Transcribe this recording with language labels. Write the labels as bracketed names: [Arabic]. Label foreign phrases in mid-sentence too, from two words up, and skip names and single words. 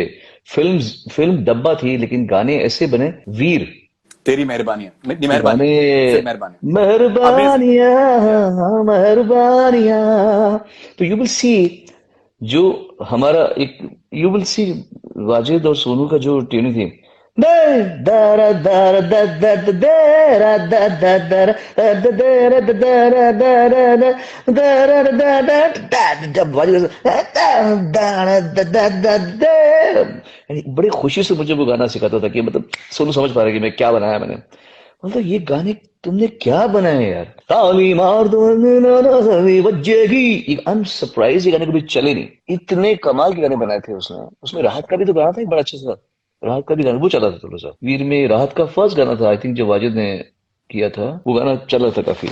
[Hindi] फिल्म डब्बा थी, लेकिन गाने ऐसे बने, वीर तेरी मेहरबानी, नहीं के मेहरबानी, गाने, सिर्फ मेहरबानी। अमेजिंग। या मेहरबानियां मेहरबानियां। तो [English] you will see, [Hindi] जो हमारा एक, [English] you will see [Hindi] वाजिद और सोनू का जो ट्यूनिंग थी, दे दारा दारा दा दा दा देरा दा दा दारा दा दा देरा दा दारा दारा दा दारा दा दा दा, जब वाजिद दारा दा दा दा दे, यानी बड़ी खुशी से मुझे वो गाना सिखाता था कि मतलब सोनू समझ पा रहा है कि मैं क्या बनाया मैंने। मतलब ये गाने तुमने क्या बनाए यार, ताली मार दो बजेगी, [English] I am surprise [Hindi] ये गाने कभी चले नहीं, इतने कमाल के गाने बनाए थे उसने। उसमें राहत का भी तो गाना था एक बड़ा अच्छा सा, राहत का भी गाना वो चला था थोड़ा सा, वीर में राहत का फर्स्ट गाना था [English] I think [Hindi] जो वाजिद ने किया था, वो गाना चला था काफी।